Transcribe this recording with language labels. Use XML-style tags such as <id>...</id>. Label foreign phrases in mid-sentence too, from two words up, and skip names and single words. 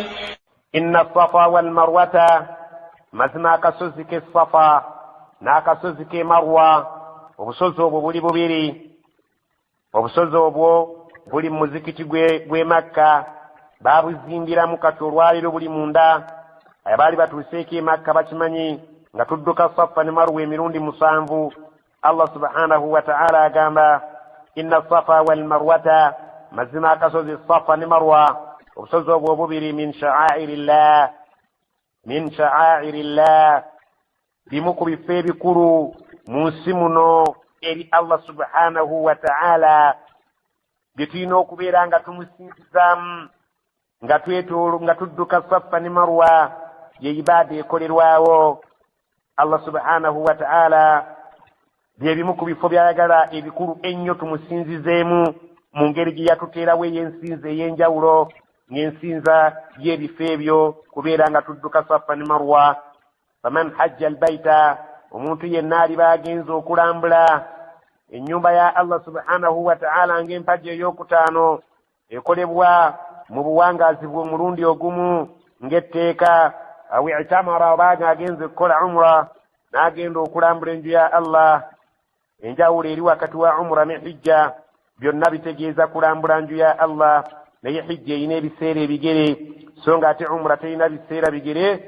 <ar>إن الصفا والمروة</ar> <lg>mazna kasozi ke safa n'akasozi ke marwa obusozi obwo buli bubiri. Obusozi obwo buli muzikiti gwe Makka babuzimbiramu kati olwaliro buli munda. Abaali batuuseeko e Makka bakimanyi nga tudduka Safa ne Marwa emirundi 7. Allah</lg> <ar>سبحانه وتعالى</ar> <lg>agamba</lg> <ar>إن الصفا والمروة,</ar> <lg>mazima akasozi Safa ne Marwa obusozi obwo bubiri</lg> <ar>من شعائر الله</ar> <lg>bimu ku bifo ebikulu mu nsi muno eri Allah</lg> <ar>سبحانه وتعالى</ar> <lg>bye tulina okubeera nga tumusinzizaamu nga tudduka Safa ne Marwa ye ibaada ekolerwawo. Allah</lg> <ar>سبحانه وتعالى</ar> <lg>bye bimu ku bifo byayagala ebikulu ennyo tumusinzizeemu mu ngeri gye yatuteerawo ey'ensinza ey'enjawulo ng'ensinza y'ebifo ebyo kubeera nga tudduka Safa ne Marwa.</lg> <ar>فمن حج البيت,</ar> <lg>omuntu yenna aliba agenze okulambula ennyumba ya Allah</lg> <ar>سبحانه وتعالى</ar> <lg>ng'empagi ey'okutaano ekolebwa mu buwangaazi bw'omulundi ogumu ng'etteeka,</lg> <ar>أو اعتمر</ar> <lg>oba ng'agenze okukola umra n'agenda okulambula enju ya Allah. Enjawulo eri wakati wa umra ne hijja byonna bitegeeza kulambula nju ya Allah, naye hijja erina ebiseera ebigere so ng'ate umra terina biseera bigere.</lg>